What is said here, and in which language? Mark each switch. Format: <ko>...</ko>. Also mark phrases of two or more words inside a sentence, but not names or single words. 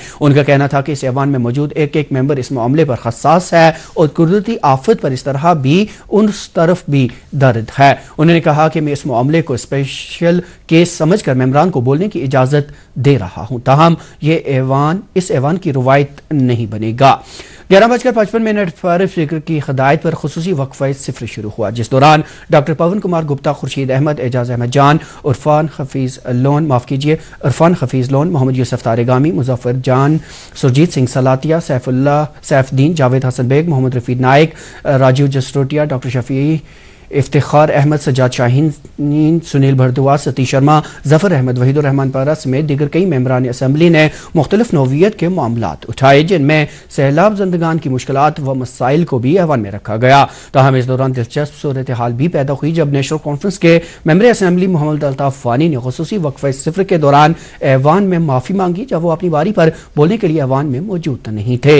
<ur>ان کا کہنا تھا کہ اس ایوان میں موجود ایک ممبر اس معاملے پر حساس ہے اور قدرتی آفت پر اس طرح بھی اس طرف بھی درد ہے۔ انہوں نے کہا کہ میں اس معاملے کو</ur> <en>special case</en> <ur>سمجھ کر ممبران کو بولنے کی اجازت دے رہا ہوں، تاہم اس ایوان کی روایت نہیں بنے گا۔ 11:55 پر اسپیکر کی ہدایت پر خصوصی وقفہ صفر شروع ہوا، جس دوران ڈاکٹر پون کمار گپتا، خورشید احمد، اعجاز احمد جان، عرفان حفیظ لون، محمد یوسف تارگامی، مظفر جان، سرجیت سنگھ سلاتیہ، سیف الدین، جاوید حسن بیگ، محمد رفیع نائک، راجیو جسروٹیا، ڈاکٹر شفیع، افتخار احمد، سجاد شاہین، سنیل بھردواج، ستیش شرما، ظفر احمد، وحید الرحمان پارا سمیت دیگر کئی ممبران اسمبلی نے مختلف نوعیت کے معاملات اٹھائے، جن میں سیلاب زندگان کی مشکلات و مسائل کو بھی ایوان میں رکھا گیا۔ تاہم اس دوران دلچسپ صورتحال بھی پیدا ہوئی جب نیشنل کانفرنس کے ممبر اسمبلی محمد الطاف وانی نے خصوصی وقفہ صفر کے دوران ایوان میں معافی مانگی جب وہ اپنی باری پر بولنے کے لیے ایوان میں موجود نہیں تھے۔</ur>